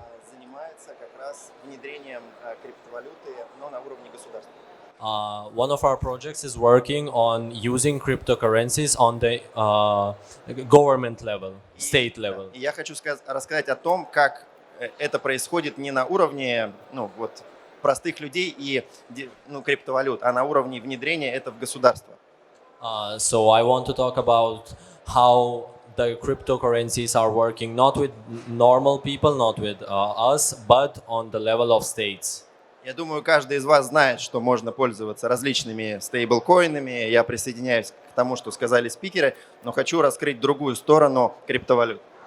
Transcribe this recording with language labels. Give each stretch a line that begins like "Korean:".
Russian: занимается как раз внедрением криптовалюты, но на уровне государства.
English: One of our projects is working on using cryptocurrencies on the government level, state level.
Russian: И я хочу рассказать о том, как это происходит не на уровне простых людей и криптовалют, а на уровне внедрения это в государство.
English: So I want to talk about how the cryptocurrencies are working not with normal people, not with us, but on the level of states.
Russian: Я думаю, каждый из вас знает, что можно пользоваться различными стейблкоинами. Я присоединяюсь к тому, что сказали спикеры, но хочу раскрыть другую сторону криптовалют.